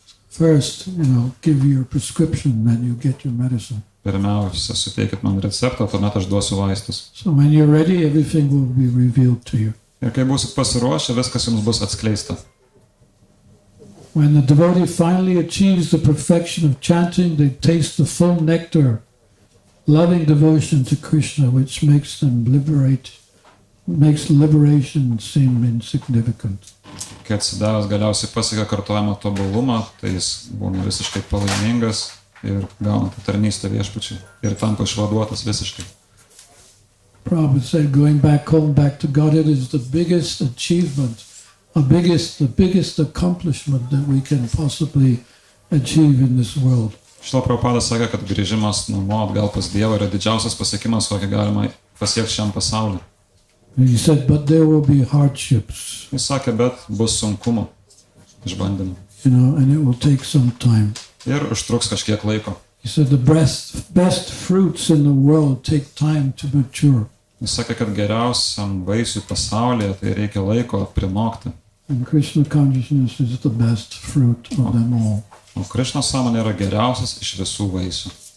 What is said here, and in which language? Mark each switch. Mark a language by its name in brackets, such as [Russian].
[English] First, give your prescription, then you get your medicine. [Lithuanian] Pirmiausia, suteikit man receptą, tuomet aš duosiu vaistus. [English] So when you're ready, everything will be revealed to you. [Lithuanian] Ir kai būsit pasiruošę, viskas jums bus atskleista. [English] When the devotee finally achieves the perfection of chanting, they taste the full nectar, loving devotion to Krishna, which makes liberation seem insignificant. [Lithuanian] Kai atsidavęs galiausiai pasiekia kartojimo tobulumą, tai jis būna visiškai palaimingas ir gauna tą tarnystę viešpačiui ir tampa išvaduotas visiškai. [English] Prabhupada said, going back home, back to Godhead is the biggest achievement, the biggest accomplishment that we can possibly achieve in this world. [Lithuanian] Šito Prabhupada sakė, kad grįžimas namo atgal pas Dievą yra didžiausias pasiekimas, kokį galima pasiekti šiam pasauliu. [English] He said, but there will be hardships. [Lithuanian] Jis sakė, bet bus sunkumų, išbandymų. [English] And it will take some time. [Lithuanian] Ir užtruks kažkiek laiko. [English] He said, the best fruits in the world take time to mature. [Lithuanian] Jis sakė, kad geriausiam vaisiui pasaulyje tai reikia laiko prinokti. [English] And Krishna consciousness is the best fruit of them all. [Lithuanian] O Krishnos sąmonė yra geriausias iš visų vaisių.